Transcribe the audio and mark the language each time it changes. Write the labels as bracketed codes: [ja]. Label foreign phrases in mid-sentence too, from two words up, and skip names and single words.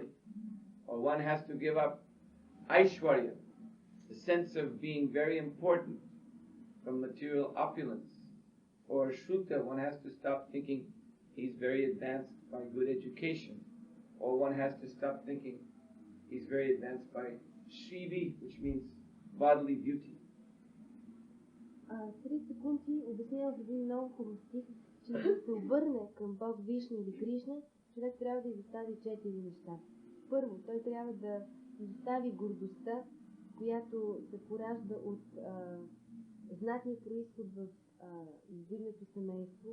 [en] Or one has to give up Aishwarya, the sense of being very important from material opulence. Or Shruta, one has to stop thinking he's very advanced by good education. Or one has to stop thinking he's very advanced by Shrivi, which means bodily beauty. [bg] 3 секунди обяснява в един много хубав стих, че за да се обърне към Бог Вишну или Кришна, човек трябва да изостави 4 неща. Първо, той трябва да изостави гордостта, която се поражда от знатния произход в издигнато семейство.